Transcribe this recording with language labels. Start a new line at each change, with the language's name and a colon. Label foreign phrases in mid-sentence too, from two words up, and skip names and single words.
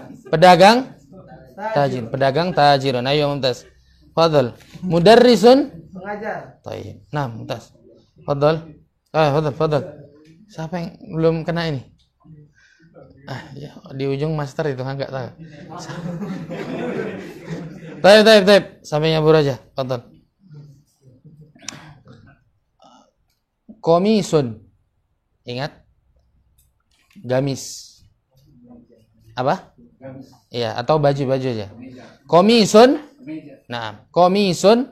Indonesian: Pedagang. Tajir. Pedagang tajirun. Ayo
Arabic: ممتاز. فضل.
Indonesian: Mudarrisun. Pengajar.
Arabic: Tayyib. Nah, ممتاز. فضل. فضل.
Indonesian: Siapa yang belum kena ini? Ya, di ujung master itu enggak tahu. Tayyib. Sampai nyabur aja. Fadhal. Komisun. Ingat? Gamis. Apa? Iya, atau baju aja. Komisun. Nah, komisun.